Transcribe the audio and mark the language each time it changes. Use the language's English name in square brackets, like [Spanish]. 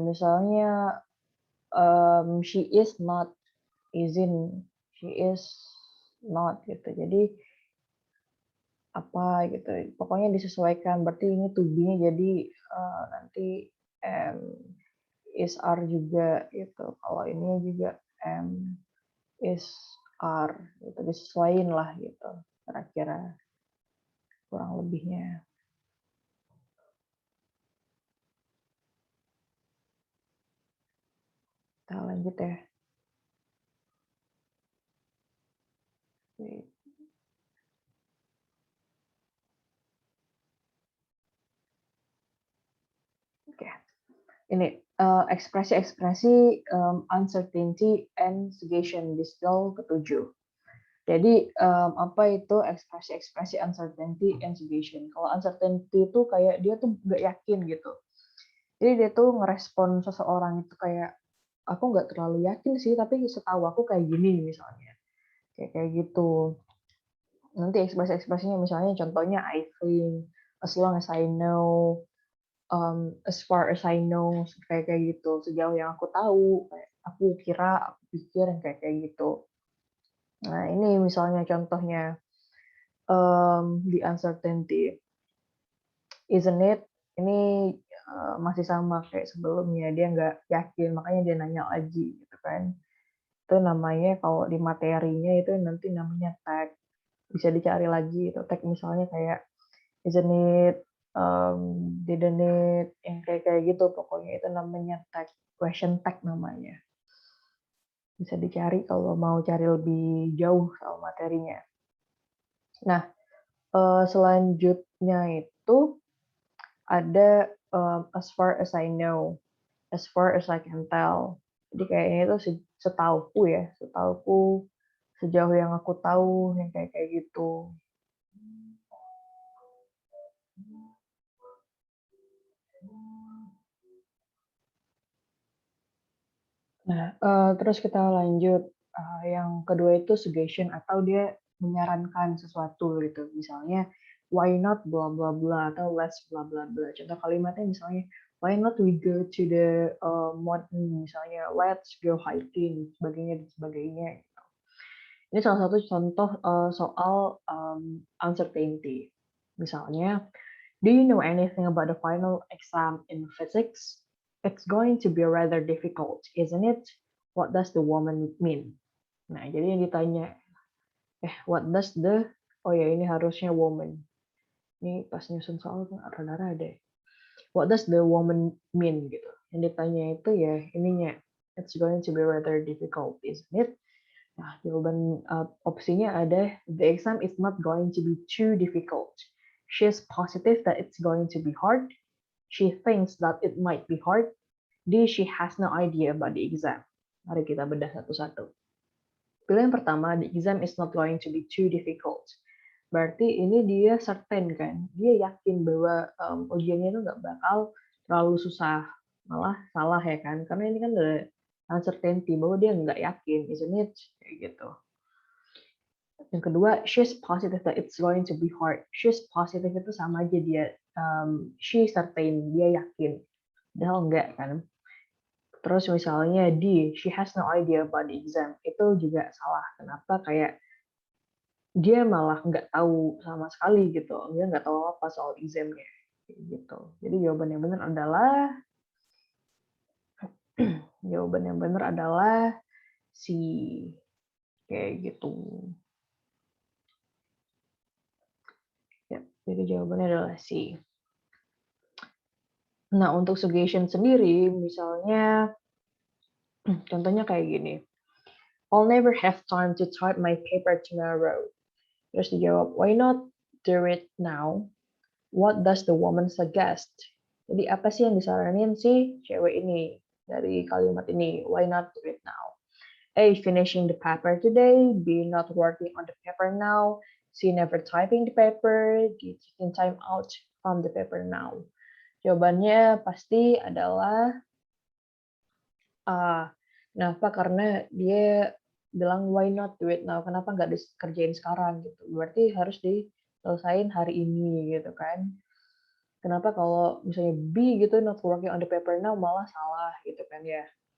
[Indonesian] Misalnya [English] she is not, isn't, she is not [Indonesian] gitu. Jadi apa gitu. Pokoknya disesuaikan. Berarti ini [English] to be- [Indonesian] nya jadi nanti [English] is are [Indonesian] juga gitu. Kalau ini juga [English] is are [Indonesian] gitu. Disesuaiin lah gitu. Kira-kira kurang lebihnya. lanjut ya. Oke. Ini ekspresi-ekspresi [English] uncertainty and suggestion [Indonesian] di skill ke-7. Jadi apa itu ekspresi-ekspresi [English] uncertainty and suggestion? [Indonesian] Kalau uncertainty itu kayak dia tuh nggak yakin gitu. Jadi dia tuh ngerespon seseorang itu kayak aku nggak terlalu yakin sih, tapi setahu aku kayak gini misalnya. Kayak gitu. Nanti ekspresi-ekspresinya misalnya contohnya [English] I think, as long as I know, as far as I know, [Indonesian] kayak gitu. Sejauh yang aku tahu, kayak aku kira, aku pikir kayak gitu. Nah ini misalnya contohnya [English] the uncertainty, isn't it? [Indonesian] Ini masih sama kayak sebelumnya, dia nggak yakin, makanya dia nanya lagi gitu kan. Itu namanya kalau di materinya itu nanti namanya tag, bisa dicari lagi itu tag misalnya kayak [English] isn't it, didn't it, [Indonesian] yang kayak gitu pokoknya itu namanya tag, [English] question tag [Indonesian] namanya. Bisa dicari kalau mau cari lebih jauh sama materinya. Nah, selanjutnya itu ada [English] as far as I know, as far as I can tell. [Indonesian] Jadi kayaknya itu setauku ya, setauku, sejauh yang aku tahu, yang kayak gitu. Nah, terus kita lanjut, yang kedua itu suggestion atau dia menyarankan sesuatu gitu. Misalnya, [English] why not bla bla bla [Indonesian] atau [English] let's bla bla bla. [Indonesian] Contoh kalimatnya misalnya, [English] why not we go to the mountain, [Indonesian] misalnya [English] let's go hiking, [Indonesian] sebagainya dan sebagainya. Ini salah satu contoh soal uncertainty. [English] Misalnya, do you know anything about the final exam in physics? It's going to be rather difficult, isn't it? What does the woman mean? [Indonesian] Nah, jadi yang ditanya, [English] what does the, [Indonesian] oh ya ini harusnya woman. Ini pas nyusun soal rada-rada deh. [English] What does the woman mean [Indonesian] gitu. Yang ditanya itu ya ininya, [English] it's going to be rather difficult, isn't it? [Indonesian] Nah, jawaban opsinya ada, [English] the exam is not going to be too difficult. She's positive that it's going to be hard. She thinks that it might be hard. D, she has no idea about the exam. [Indonesian] Mari kita bedah satu-satu. Pilihan pertama, [English] the exam is not going to be too difficult. [Indonesian] Berarti ini dia certain kan, dia yakin bahwa ujiannya itu nggak bakal terlalu susah, malah salah ya kan, karena ini kan ada uncertainty bahwa dia nggak yakin, [English] isn't it? [Indonesian] Kayak gitu. Yang kedua, [English] she's positive that it's going to be hard. She's positive [Indonesian] itu sama aja dia, [English] she certain, [Indonesian] dia yakin. Padahal enggak kan. Terus misalnya [English] D, she has no idea about the exam. [Indonesian] Itu juga salah. Kenapa? Kayak dia malah nggak tahu sama sekali gitu. Dia nggak tahu apa soal examnya. Gitu. Jadi jawaban yang benar adalah jawaban yang benar adalah C. Kayak gitu. Ya, jadi jawabannya adalah C. Nah, untuk suggestion sendiri, misalnya contohnya kayak gini. [English] I'll never have time to type my paper tomorrow. [Indonesian] Terus dijawab, [English] why not do it now? What does the woman suggest? [Indonesian] Jadi apa sih yang disaranin si cewek ini dari kalimat ini? [English] Why not do it now? A, finishing the paper today. B, not working on the paper now. C, never typing the paper. D, taking time out from the paper now. [Indonesian] Jawabannya pasti adalah A. Kenapa? Karena dia bilang [English] why not do it now? [Indonesian] Kenapa nggak dikerjain sekarang gitu? Berarti harus diselesain hari ini gitu kan? Kenapa kalau misalnya B gitu [English] not working on the paper now [Indonesian] malah salah gitu kan ya?